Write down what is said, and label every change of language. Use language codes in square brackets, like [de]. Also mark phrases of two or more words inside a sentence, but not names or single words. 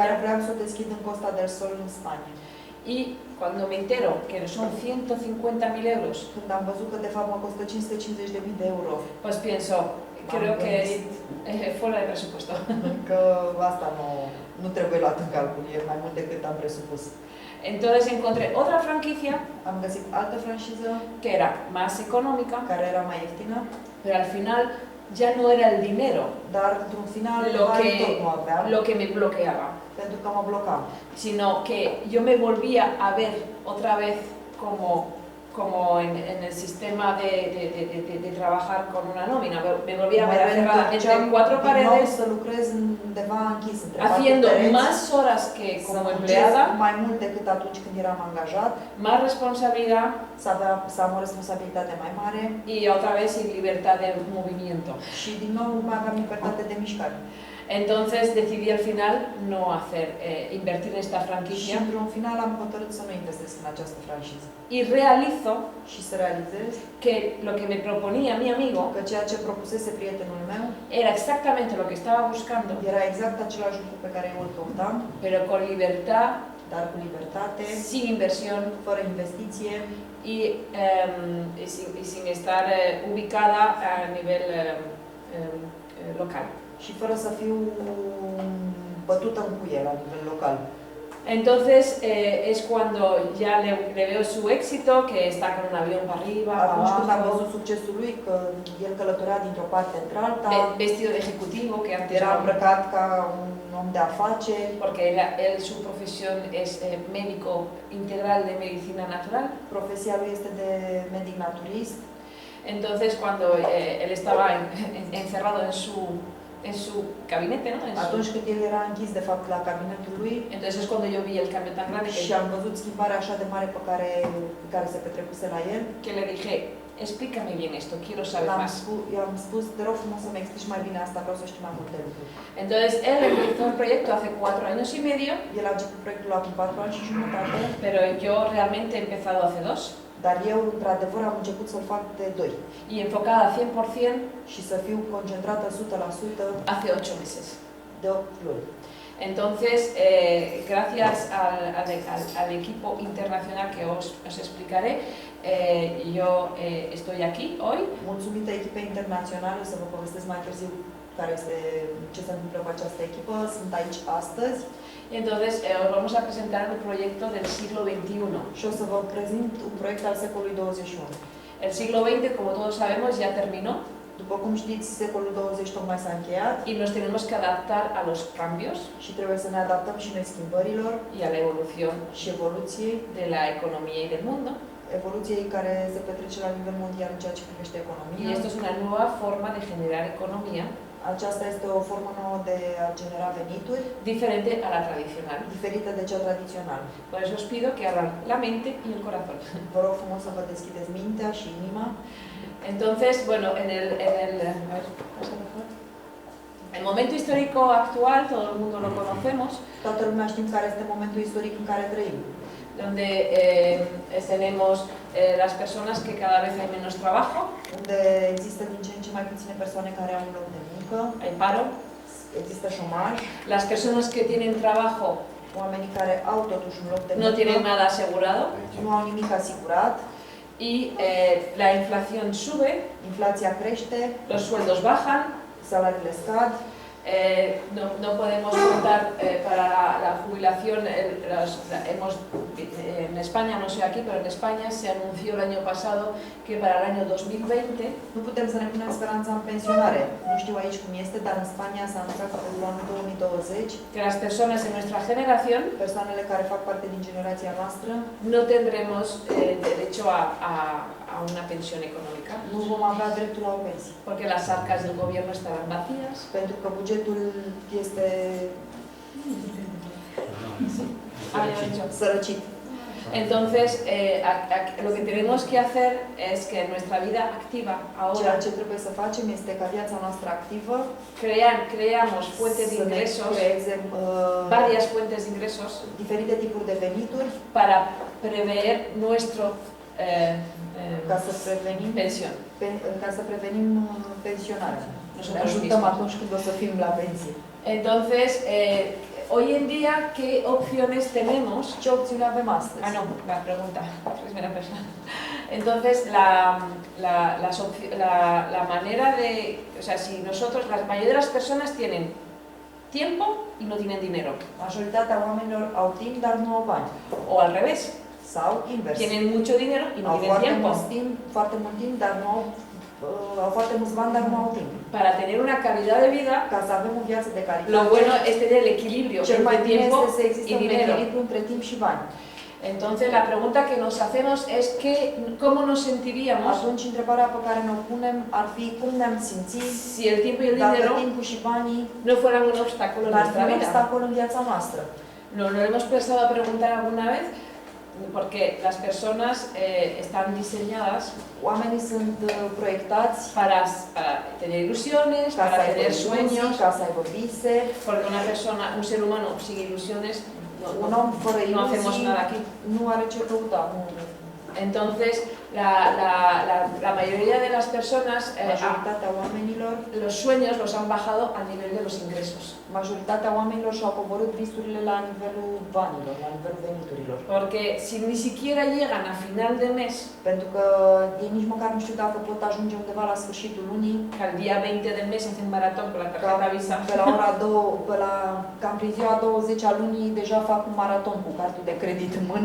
[ro] Pe care vreau să o deschid în Costa del Sol în Spania. [es] Y cuando me entero que son 150.000 euros, [ro] când am văzut că de fapt mă costă 550.000 de euro, [es] pues pienso, creo que fuera de presupuesto. [ro] Că asta nu trebuie luat în calcul, e mai mult decât am presupus. [es] Entonces encontré otra franquicia, [ro] am găsit altă franciză, [es] que era más económica, [ro] care era mai ieftină, [es] pero al final ya no era el dinero, [ro] dar într-un final [es] lo que me bloqueaba, [ro] pentru că mă blocam, [es] sino que yo me volvía a ver otra vez como en el sistema de trabajar con una nómina. Me volví a ver encerrada entre cuatro paredes, [ro] să lucrez undeva închis între [es] haciendo [ro] patru pereți, [es] más horas que [ro] să [es] como [ro] muncesc [es] empleada, [ro] mai mult decât atunci când eram angajat, [es] más responsabilidad [ro] să am o responsabilitate mai mare [es] y otra vez sin libertad de movimiento. [ro] și din nou nu mai aveam libertate de mișcare. [es] Entonces decidí al final no invertir en esta [ro] Și [es] franquicia [ro] într-un final am hotărât să nu investesc în această franciză [es] y realizo [ro] și să realizez [es] que lo que me proponía mi amigo [ro] că ceea ce propusese prietenul meu [es] era exactamente lo que estaba buscando, [ro] era exact același lucru pe care eu îl căutam, [es] pero con libertad, [ro] dar cu libertate, [es] sin inversión [ro] fără investiție [es] y sin estar ubicada a nivel local. [ro] și fără să fiu bătută în cuie la nivel local. [es] Entonces es cuando ya le veo su éxito, que está con un avión para arriba, para [ro] Atunci când am [es] abajo, [ro] văzut succesul lui, că el călătorea dintr-o parte într-alta, [es] vestido de ejecutivo, que antes [ro] era îmbrăcat ca un om de afaceri, [es] porque su profesión es médico integral de medicina natural. [ro] profesia lui este de medic naturist. [es] Entonces cuando él estaba encerrado en su gabinete, ¿no? [ro] Atunci când el era închis, de fapt, la cabinetul lui, [es] Entonces es cuando yo vi el cambio tan grande [ro] și am văzut schimbarea așa de mare pe care se petrecuse la el, [es] que le dije, explícame bien esto, quiero saber más. [ro] i-am spus, te rog frumos să-mi explici mai bine asta, vreau să știu mai multe lucruri. [es] Entonces él empezó el proyecto hace 4 años y medio, [ro] El a început proiectul acum 4 ani și jumătate, [es] pero yo realmente he empezado hace 2 [ro] dar eu, într-adevăr, am început să-l fac de 2 [es] y enfocada 100% [ro] și să fiu concentrată 100% [es] hace 8 meses. [ro] de 8 luni. [es] Entonces, gracias al equipo internacional que os explicaré, yo estoy aquí hoy. [ro] Mulțumită echipei internaționale, o să vă povestesc mai târziu ce se întâmplă cu această echipă, sunt aici astăzi [es] Y entonces os vamos a presentar un proyecto del siglo XXI. [ro] și o să vă prezint un proiect al secolului 21. [es] El siglo XX, como todos sabemos, ya terminó [ro] După cum știți, secolul 20 tocmai s-a încheiat [es] y nos tenemos que adaptar a los cambios [ro] și trebuie să ne adaptăm și noi schimbărilor [es] y a la evolución [ro] și evoluției, [es] de la economía y del mundo. [ro] evoluției care se petrece la nivel mondial în ceea ce privește [es] Y [ro] economia. [es] esto es una nueva forma de generar economía [ro] Aceasta este o formă nouă de a genera venituri, [es] diferente a la tradicional. [ro] diferită de cea tradițională. [es] Por eso os pido que abran la mente y el corazón. [ro] Vă rog frumos să vă deschideți mintea și inima. [es] Entonces, bueno, a ver, pasa mejor. El momento histórico actual, todo el mundo lo conocemos, [ro] Toată lumea știm care este momentul istoric în care trăim, [es] donde tenemos las personas que cada vez hay menos trabajo, [ro] unde există din ce în ce mai puține persoane care au un loc de muncă, [es] hay paro, [ro] există șomaj, [es] las personas que tienen trabajo [ro] oamenii care au totuși un loc de [es] no tienen [ro] muncă, [es] nada asegurado [ro] nu au nimic asigurat, [es] y la inflación sube, [ro] inflația crește, [es] los sueldos bajan, [ro] salariile scad, [es] no podemos contar para la jubilación, en España, no sé aquí, pero en España se anunció el año pasado que para el año 2020 [ro] nu putem să ne punem speranța în pensionare. Nu știu aici cum este, dar în Spania s-a anunțat că pentru anul 2020 [es] que las personas de nuestra generación [ro] persoanele care fac parte din generația noastră [es] no tendremos derecho a una pensión económica, [ro] nu vom avea dreptul la o pensie, [es] porque las arcas del gobierno estarán vacías. [ro] pentru că bugetul este sărăcit. [es] Entonces, lo que tenemos que hacer es que en nuestra vida activa ahora [ro] Ceea ce trebuie să facem este ca viața noastră activă [es] creamos fuentes de [ro] să ne [es] ingresos, [ro] creeze [es] varias fuentes de ingresos, [ro] diferite tipuri de venituri [es] para prever nuestro [ro] ca să prevenim [es] pensión. [ro] pensionarea. [es] Nosotros [ro] Ne ajutăm [es] mismos. [ro] atunci când o să fim la pensie. [es] Entonces, hoy en día, ¿qué opciones tenemos? [ro] Ce opțiuni avem astăzi? [es] Ah, no, la pregunta, primera persona. Entonces, la manera de, o sea, si nosotros, la mayoría de las personas tienen tiempo y no tienen dinero, [ro] Majoritatea oamenilor au timp, dar nu au bani. [es] o al revés, [ro] Sau invers. [es] tienen mucho dinero y no [ro] Au [es] tienen tiempo. [ro] foarte mult timp, dar nu au foarte mulți bani, dar nu au timp. [es] Para tener una calidad de vida, [ro] Ca să avem o viață de calitate, [es] lo bueno es tener el equilibrio [ro] cel mai [es] entre [ro] bine [es] tiempo [ro] este să existe [es] y [ro] un [es] dinero. [ro] echilibru între timp și bani. [es] Entonces la pregunta que nos hacemos es ¿cómo nos sentiríamos [ro] Atunci, întrebarea pe care ne-o punem ar fi cum ne-am simțit [es] si el tiempo y el [ro] dacă [es] dinero [ro] timpul și banii [es] no fueran un obstáculo en [ro] n-ar fi [es] nuestra [ro] un [es] vida? [ro] obstacol în viața noastră. [es] ¿Nos lo hemos pensado a preguntar alguna vez? Porque las personas están diseñadas [ro] Oamenii sunt proiectați [es] para tener ilusiones, [ro] ca să [es] para [ro] aibă [es] tener [ro] iluzii, [es] sueños, [ro] ca să aibă vise. [es] porque una persona, un ser humano sin ilusiones, [ro] Un om fără [es] no hacemos [ro] iluzii [es] nada aquí. [ro] nu are ce căuta. [es] Entonces, la mayoría de las personas, [ro] Majoritatea oamenilor, [es] los sueños los han bajado al nivel de los ingresos. [ro] majoritatea oamenilor și-au coborât visurile la nivelul banilor, la nivelul veniturilor. [es] Porque si ni siquiera llegan a final de mes, [ro] Pentru că ei nici măcar nu știu dacă pot ajunge undeva la sfârșitul lunii, [es] que al día 20 del mes hacen maratón con la tarjeta Visa, [ro] pe la ora 2, cam prin ziua 20 a lunii deja fac un maraton cu cartul de credit în mână.